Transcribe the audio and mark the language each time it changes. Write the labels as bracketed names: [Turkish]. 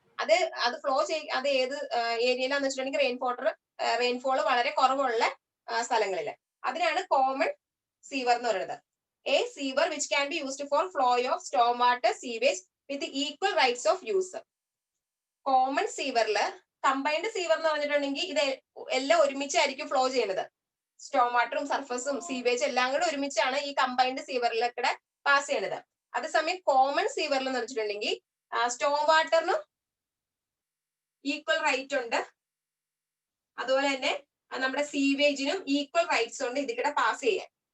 [Malayalam] അത് ഫ്ലോ അത് ഏത് ഏരിയയിലാന്ന് വെച്ചിട്ടുണ്ടെങ്കിൽ റെയിൻഫോൾ വളരെ കുറവുള്ള സ്ഥലങ്ങളിൽ. അതിനാണ് കോമൺ സീവർ എന്ന് പറയുന്നത്. [English] A sewer which can be used for flow of storm water sewage with equal rights of use. [Malayalam] Common സീവറിൽ combined sewer എന്ന് പറഞ്ഞിട്ടുണ്ടെങ്കിൽ ഇത് എല്ലാം ഒരുമിച്ചായിരിക്കും ഫ്ലോ ചെയ്യുന്നത്. സ്റ്റോം വാട്ടറും സർഫസും സീവേജ് എല്ലാം കൂടെ ഒരുമിച്ചാണ് ഈ കമ്പൈൻഡ് സീവറിലൂടെ പാസ് ചെയ്യുന്നത്. അതേസമയം കോമൺ സീവറിൽ എന്ന് വെച്ചിട്ടുണ്ടെങ്കിൽ സ്റ്റോം വാട്ടറിനും ഈക്വൽ റൈറ്റ് ഉണ്ട്, അതുപോലെ തന്നെ നമ്മുടെ സീവേജിനും ഈക്വൽ റൈറ്റ്സ് ഉണ്ട് ഇതിലൂടെ പാസ് ചെയ്യാൻ.